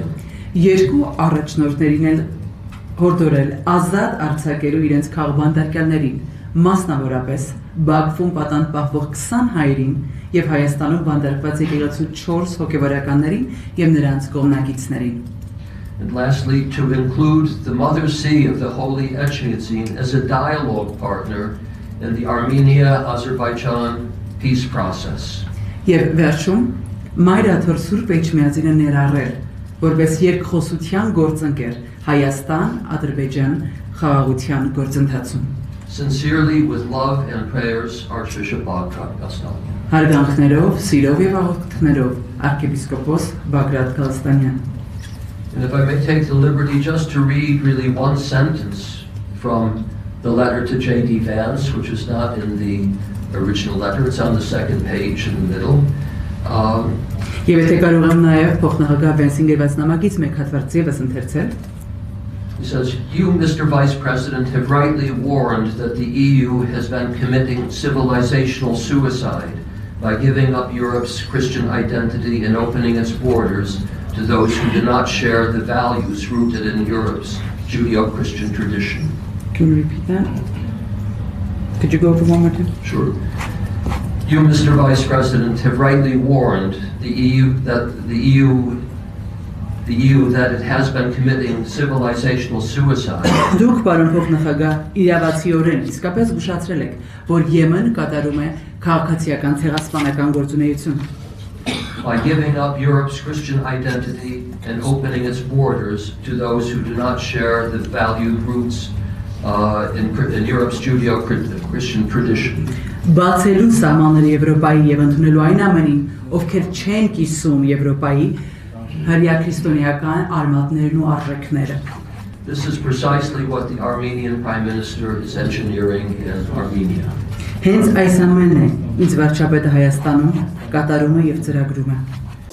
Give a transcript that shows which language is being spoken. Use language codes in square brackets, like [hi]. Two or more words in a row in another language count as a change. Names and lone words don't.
[hy] Երկու առաջնորդներին էլ հորդորել ազատ արձակելու իրենց քաղբանտարկյալներին, մասնավորապես Բաքվում պատանդ պահվող 20 հայերին եւ Հայաստանում բանտարկված եկեղեցու 4 հոգեվարականներին եւ նրանց կողմնակիցներին։ [en] And lastly, to include the Mother See of the Holy Echmiadzin as a dialogue partner in the Armenia-Azerbaijan peace process. [hy] Եվ վերջում Մայրաթոր Սուրբ Էջմիածինը ներառել, որպես երկխոսության գործընկեր Հայաստան-Ադրբեջան խաղաղության գործընթացում։ [en] Sincerely, with love and prayers, Archbishop Bagrat Galstanyan. [hy] Հարգանքներով, սիրով եւ աղոթքներով arczepiskopos Bagrat Galstanyan. [en] And if I may take the liberty just to read really one sentence from the letter to J.D. Vance, which is not in the original letter, it's on the second page in the middle. [hy] Եվ եթե կարող եմ նաև փոխնախագահ Վենսին գրված նամակից մեկ հատված եւս ընթերցել։ [en] He says, you, Mr. Vice President, have rightly warned that the EU has been committing civilizational suicide by giving up Europe's Christian identity and opening its borders to those who do not share the values rooted in Europe's Judeo-Christian tradition. Can you repeat that? Could you go over one more time? Sure. You, Mr. Vice President, have rightly warned the EU that it has been committing civilizational suicide. [hy] Դուք պարոն փոխնախագահ իրավացիորեն իսկապես զգուշացրել եք, որ Եմեն կատարում է քաղաքացիական ցեղասպանական գործունեություն։ [en] By giving up Europe's Christian identity and opening its borders to those who do not share the valued roots in Europe's Judeo-Christian tradition. [hy] Բացելու սահմանները Եվրոպայի եւ ընդունելու այն ամենին, ովքեր չեն կիսում Եվրոպայի հրյա քրիստոնեական արմատներն ու արժեքները։ [en] This is precisely what the Armenian Prime Minister is engineering in Armenia. [hy] Հենց այս ամենն է, ինչ վարչապետը Հայաստանում կատարում է եւ ծրագրում է։